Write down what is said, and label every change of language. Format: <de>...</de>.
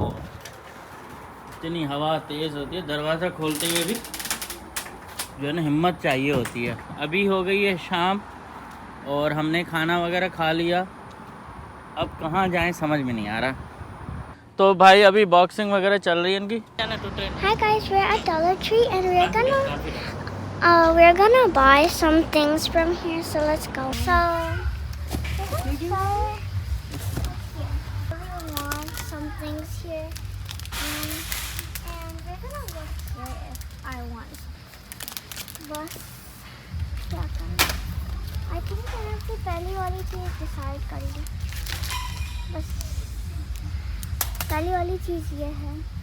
<hi>ओह, इतनी हवा तेज़ होती है, दरवाज़ा खोलते हुए भी जो है ना हिम्मत चाहिए होती है। अभी हो गई है शाम और हमने खाना वगैरह खा लिया, अब कहाँ जाएं समझ में नहीं आ रहा। तो भाई अभी बॉक्सिंग वगैरह चल रही है इनकी।</hi> <en>Hi guys, we're at Dollar Tree and we're gonna buy some things from here, so let's go. So we want some things here, and we're gonna look here if I want.</en> <hi>बस क्या करना?</hi> <en>I think</en> <hi>मैंने अपनी पहली वाली चीज़ decide कर ली। बस पहली वाली चीज़ ये है।</hi>